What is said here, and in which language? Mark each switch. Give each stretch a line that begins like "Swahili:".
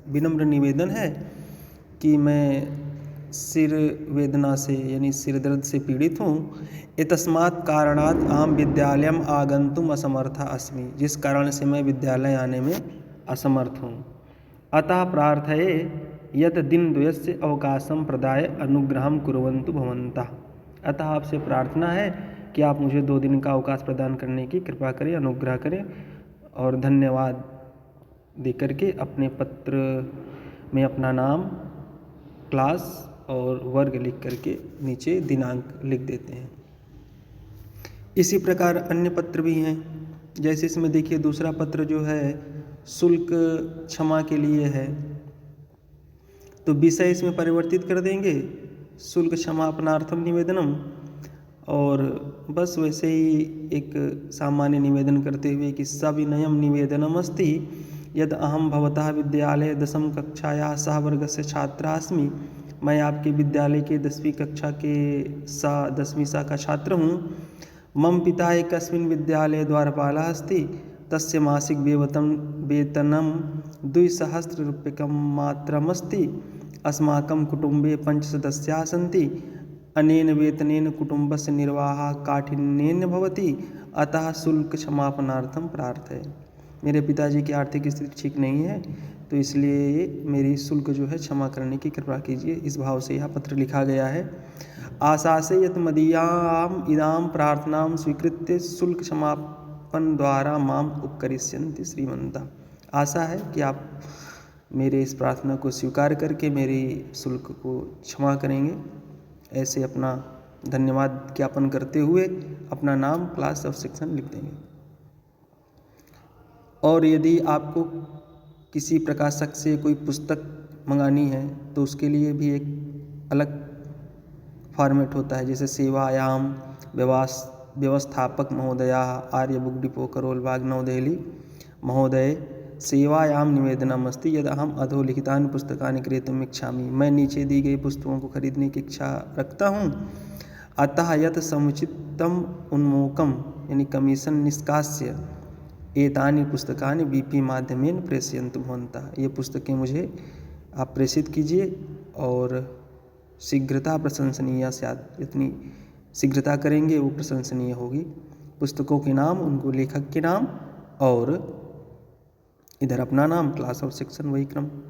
Hindi: विनम्र निवेदन है कि मैं सिर वेदना से यानी सिर दर्द से पीड़ित हूँ।
Sanskrit: एतस्मात् कारणात् अहम विद्यालयम आगंतुम असमर्था अस्मि।
Hindi: जिस कारण से मैं विद्यालय आने में असमर्थ हूँ।
Sanskrit: अतः प्रार्थये यत् दिनद्वयस्य अवकाशं प्रदाय अनुग्रहं कुर्वन्तु भवन्तः।
Hindi: अतः आपसे प्रार्थना है कि आप मुझे 2 दिन का अवकाश प्रदान करने की कृपा करें, अनुग्रह करें और धन्यवाद देकर के अपने पत्र में अपना नाम, क्लास और वर्ग लिख करके नीचे दिनांक लिख देते हैं। इसी प्रकार अन्य पत्र भी हैं। जैसे इसमें देखिए दूसरा पत्र जो है शुल्क क्षमा के लिए है, तो विषय इसमें परिवर्तित कर देंगे,
Sanskrit: शुल्क क्षमापनार्थम निवेदनम।
Hindi: और बस वैसे ही एक सामान्य निवेदन करते हुए कि
Sanskrit: सविनयम निवेदनम अस्ति यद अहम भवतः विद्यालय 10वीं कक्षायाः सहवर्गस्य छात्रा अस्मि।
Hindi: मैं आपके विद्यालय के 10वीं कक्षा के 10वीं सा का छात्र हूँ।
Sanskrit: मम पिता एकस्मिन् विद्यालये द्वारपालः अस्ति। तस्य मासिक वेतनं 2,000 रूप्यकं मात्रमस्ति। अस्माकं कुटुम्बे 5 सदस्याः सन्ति। अनेन वेतनेन कुटुम्बस्य निर्वाहः काठिन्येन भवति। अतः शुल्क क्षमापनार्थं प्रार्थये।
Hindi: मेरे पिताजी की आर्थिक स्थिति ठीक नहीं है, तो इसलिए मेरी शुल्क जो है क्षमा करने की कृपा कीजिए। इस भाव से यह पत्र लिखा गया है।
Sanskrit: आशा से यत् मदीयाम् इदां प्रार्थनां स्वीकृत्य शुल्क क्षमापन द्वारा माम उपकरिष्यन्ति श्रीमन्तः।
Hindi: आशा है कि आप मेरे इस प्रार्थना को स्वीकार करके मेरी शुल्क को क्षमा करेंगे। ऐसे अपना धन्यवाद ज्ञापन करते हुए अपना नाम, क्लास और सेक्शन लिख देंगे। और यदि आपको किसी प्रकाशक से कोई पुस्तक मंगानी है तो उसके लिए भी एक अलग फॉर्मेट होता है।
Sanskrit: जैसे सेवायाम व्यवस्थापक महोदया आर्य बुक डिपो करोल बाग नवदेहली महोदय सेवायाम निवेदनम अस्ति यद अहम अधोलिखितानि पुस्तकानि क्रेतुम् इच्छामि।
Hindi: मैं नीचे दी गई पुस्तकों को खरीदने की इच्छा रखता हूँ।
Sanskrit: अतः यत् समुचितम उन्मोकम यानी कमीशन निष्कास्य एतानि पुस्तकानि BP माध्यमेन प्रेषयन्तु भवन्तः।
Hindi: ये पुस्तकें मुझे आप प्रेषित कीजिए और
Sanskrit: शीघ्रता प्रशंसनीय स्यात्।
Hindi: जितनी शीघ्रता करेंगे वो प्रशंसनीय होगी। पुस्तकों के नाम, उनको लेखक के नाम और इधर अपना नाम, क्लास और सेक्शन, वही क्रम।